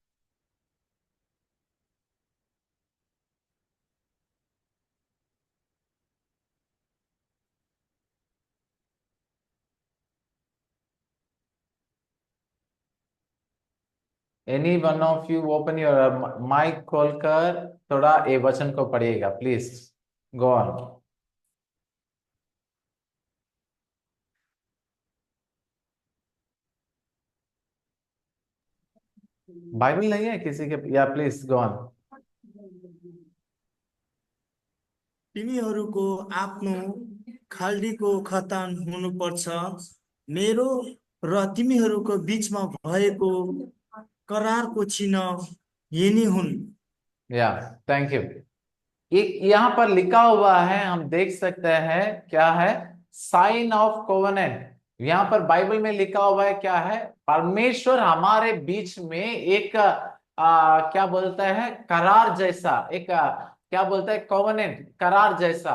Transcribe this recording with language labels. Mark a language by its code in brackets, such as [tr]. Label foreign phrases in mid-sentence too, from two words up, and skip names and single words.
[en] any one of you open your mic [hi] खोलकर थोड़ा ये वचन को पढ़िएगा [en] please, go on. [hi] बाइबल नहीं है किसी के, या [en] please go on. [ne] तिमीहरूको आफ्नो खाल्डीको खतान हुनुपर्छ, मेरो र तिमीहरूको बीचमा भएको करारको चिन्ह यी नै हुन्। [en] yeah thank you. [hi] एक यहाँ पर लिखा हुआ है, हम देख सकते हैं क्या है, [en] sign of covenant. [hi] यहाँ पर बाइबल में लिखा हुआ है क्या है, परमेश्वर हमारे बीच में एक क्या बोलता है करार जैसा, एक क्या बोलता है कोवेनेंट, करार जैसा।